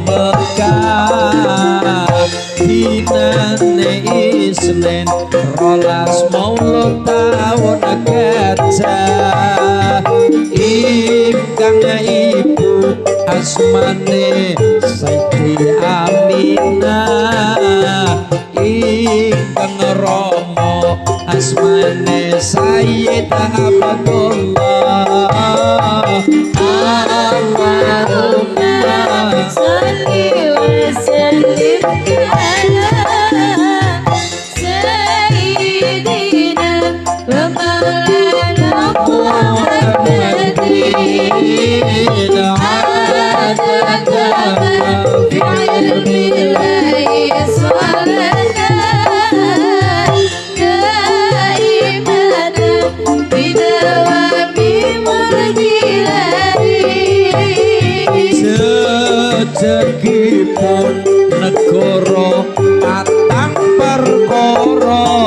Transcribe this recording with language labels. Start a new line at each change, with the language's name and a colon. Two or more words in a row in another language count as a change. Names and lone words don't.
Javanese: Mekah dinane Isnin 12 Maulud taun gajah ingkang ibu asmane Siti Aminah ingkang rama asmane Sayyidah Abdullah
Arabic: اللهم صل وسلم على سيدنا ومولانا محمد عدد في علمه صلاة
Javanese: Sejegipun negara patang perkara